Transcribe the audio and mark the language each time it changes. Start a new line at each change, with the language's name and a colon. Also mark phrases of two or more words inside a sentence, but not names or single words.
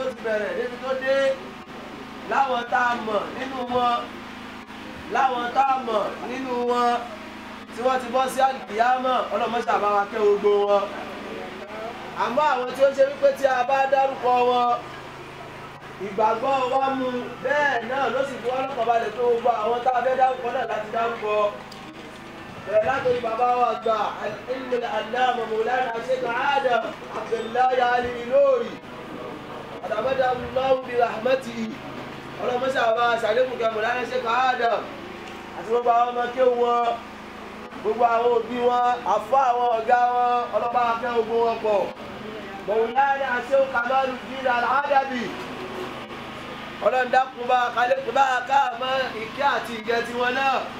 Yoruba: Ó ti bẹ̀rẹ̀ débi tó dé, láwọn tá a mọ̀ nínú wọn, láwọn tá a mọ̀ nínú wọn, tí wọ́n ti bọ́ sí àlùkìyámọ̀, Ọlọ́run má ṣe bá wa kẹ́ gbogbo wọn. Àmọ́ àwọn tí ó ṣe wípé tí a bá dárúkọ wọn, ìgbàgbọ́ wa mú bẹ́ẹ̀ náà ló sì fi wá lọ́kàn balẹ̀ pé gbogbo àwọn tá a fẹ́ dárúkọ náà láti dárúkọ. Bẹ̀rẹ̀ látòrí bàbá wa àgbà, Al-Ilmul Allama Maulana Sheikh Adam Abdullahi Ali Ilori.
Arabic: تغمده برحمته.
Yoruba: Ọlọ́run má ṣe bá wa ṣàlékún kẹ́ Maulana Sheikh Adam. Àti gbogbo àwọn ọmọ kéwú wọn, gbogbo àwọn òbí wọn, àfáà àwọn ọ̀gá wọn, Ọlọ́run bá wa kẹ́ gbogbo wọn pọ̀. Maulana Sheikh Kamaluddin Al-Adabi. Ọlọ́run dákun bá a kalẹ̀, bá a ká mọ́ ìkẹ́ àti ìgẹ̀ tiwọn náà.